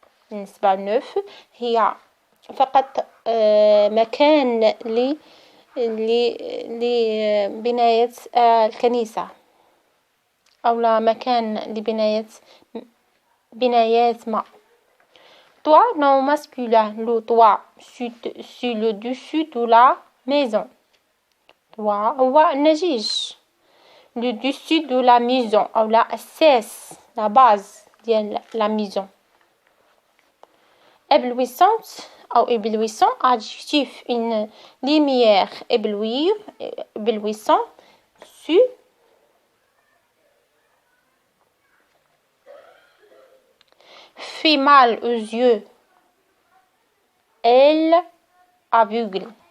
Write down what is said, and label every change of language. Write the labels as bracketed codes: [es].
[ar] بالنسبة لneuf هي فقط مكان لبناية الكنيسة، أو لا مكان لبناية بنايات ما. [fr] Toit nom masculin، le toit sur le dessus de la maison. [ar] toit هو النجيج. [fr] le dessus de la maison أو la أساس، la base ديال la maison. éblouissante أو éblouissant adjectif، une lumière éblouissant sur fait mal aux yeux, elle aveugle.